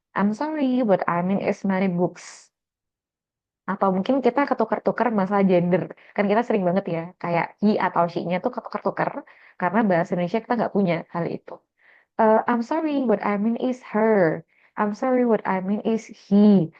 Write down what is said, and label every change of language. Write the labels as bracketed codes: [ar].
[en] I'm sorry, but I mean is many books. [id] Atau mungkin kita ketukar-tukar masalah gender. Kan kita sering banget ya, kayak he atau she-nya tuh ketukar-tukar, karena bahasa Indonesia kita nggak punya hal itu. [en] I'm sorry, what I mean is her. I'm sorry, what I mean is he.